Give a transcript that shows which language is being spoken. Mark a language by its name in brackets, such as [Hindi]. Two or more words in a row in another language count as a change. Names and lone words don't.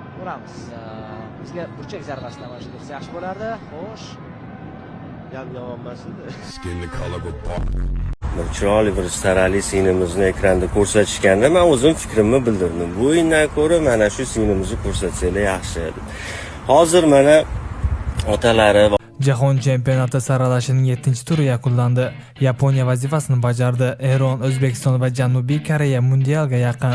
[Uzbek] Ko'ramiz. Bizga burchak zarbasidan mana shu yaxshi bo'lardi. Xo'sh. Yomon emas edi. [English] Skin the color of bark. [Uzbek] Bir chiroyli bir starali sinimizni ekranda ko'rsatishganda men o'zim fikrimni bildirdim. Bu o'yindan ko'ra mana shu sinimizni ko'rsatsanglar yaxshi edi. Hozir mana otalari Jahon chempionati saralashining 7-turi yakunlandi. Yaponiya vazifasini bajardi. Eron, O'zbekiston va Janubiy Koreya mundialga yaqin.